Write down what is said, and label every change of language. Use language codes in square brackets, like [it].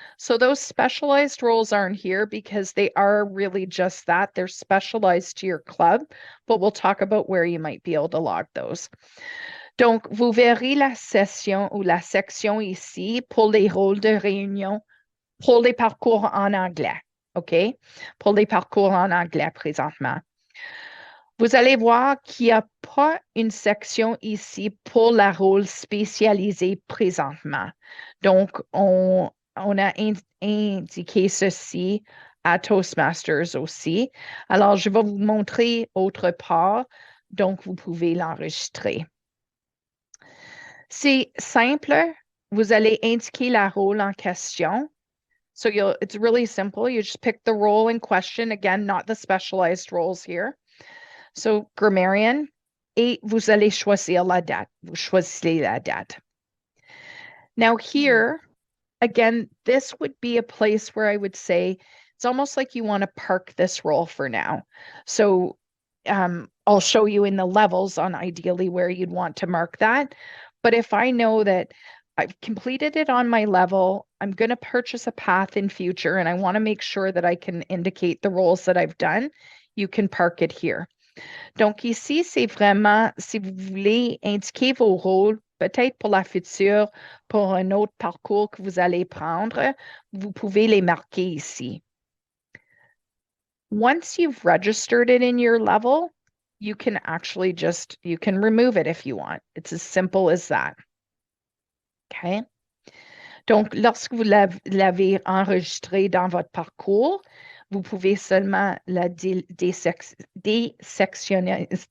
[en] So those specialized roles aren't here because they are really just that. They're specialized to your club, but we'll talk about where you might be able to log those. [fr] Donc, vous verrez la session ou la section ici pour les rôles de réunion, pour les parcours en anglais. OK? Pour les parcours en anglais présentement. Vous allez voir qu'il n'y a pas une section ici pour la rôle spécialisé présentement. Donc, on a indiqué ceci à Toastmasters aussi. Alors, je vais vous montrer autre part. Donc, vous pouvez l'enregistrer. C'est simple. Vous allez indiquer la rôle en question. [en] So it's really simple. You just pick the role in question. Again, not the specialized roles here. [fr] So, grammarian, et vous allez choisir la date. Vous choisissez la date. [en] Now here, again, this would be a place where I would say it's almost like you want to park this role for now. So I'll show you in the levels on ideally where you'd want to mark that. But if I know that I've completed it on my level, I'm going to purchase a path in future, and I want to make sure that I can indicate the roles that I've done, you can park it here. [fr] Donc ici, c'est vraiment, si vous voulez indiquer vos rôles, peut-être pour la future, pour un autre parcours que vous allez prendre, vous pouvez les marquer ici. [en] Once you've registered it in your level, you can actually you can remove it if you want. It's as simple as that. Okay? [fr] Donc, lorsque vous l'avez enregistré dans votre parcours, vous pouvez seulement la désectionner.